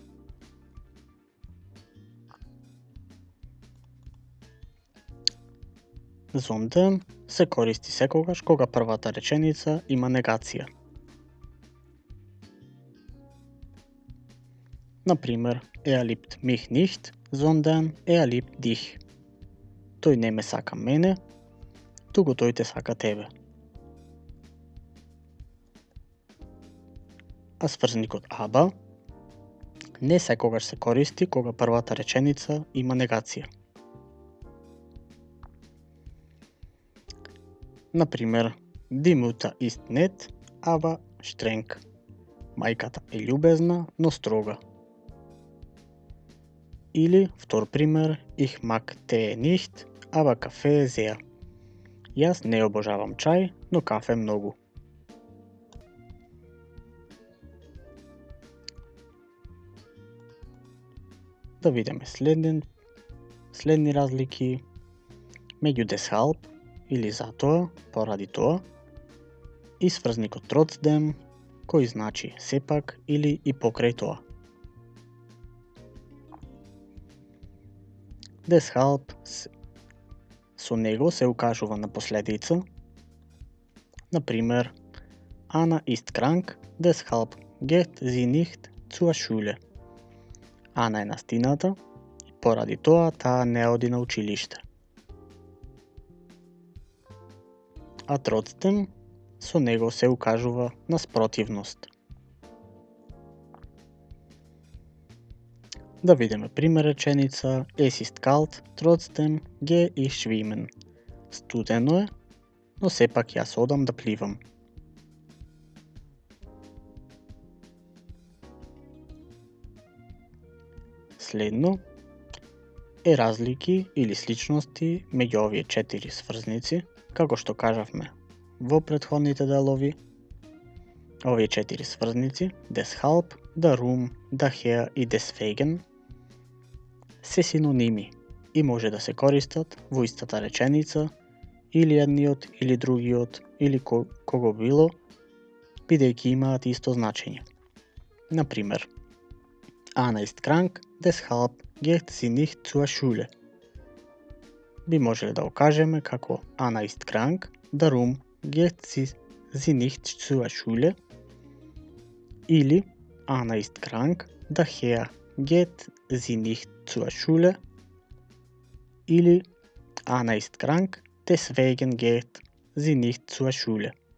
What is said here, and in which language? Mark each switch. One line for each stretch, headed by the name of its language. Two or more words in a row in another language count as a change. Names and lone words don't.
Macedonian: Sondern се користи секогаш кога првата реченица има негација. Например,
German: liebt mich nicht, sondern liebt dich.
Macedonian: Тој не ме сака мене, туку тој те сака тебе. А сврзникот aber не секогаш се користи кога првата реченица има негација. Например,
German: die Mutter ist nett, aber streng.
Macedonian: Мајката е љубезна, но строга. Или, втор пример,
German: ich mag Tee nicht, aber Kaffee sehr.
Macedonian: Јас не обожавам чај, но кафе многу. Да видиме следни разлики меѓу deshalb или затоа, поради тоа, и сврзникот trotzdem, кој значи сепак или и покрај тоа. Deshalb со него се укажува на последица. Например,
German: Anna ist krank, deshalb geht sie nicht zur Schule.
Macedonian: Ана е настината и поради тоа таа не оди на училиште. А trotzdem со него се укажува на спротивност. Да видиме пример реченица
German: Es ist kalt, trotzdem gehe ich schwimmen.
Macedonian: Студено е, но сепак јас одам да пливам. Следно е разлики или сличности меѓу овие 4 сврзници, како што кажавме во претходните делови. Овие 4 сврзници,
German: deshalb, darum, daher и deswegen,
Macedonian: се синоними и може да се користат во истата реченица, или едниот, или другиот, или кого било, бидејќи имаат исто значење. Например,
German: Anna ist krank, deshalb geht sie nicht zur Schule.
Macedonian: Би можеле да окажеме како
German: Anna ist krank, darum geht sie nicht zur Schule. Или Anna ist krank, daher geht sie nicht zur Schule. Или Anna ist krank, deswegen geht sie nicht zur Schule.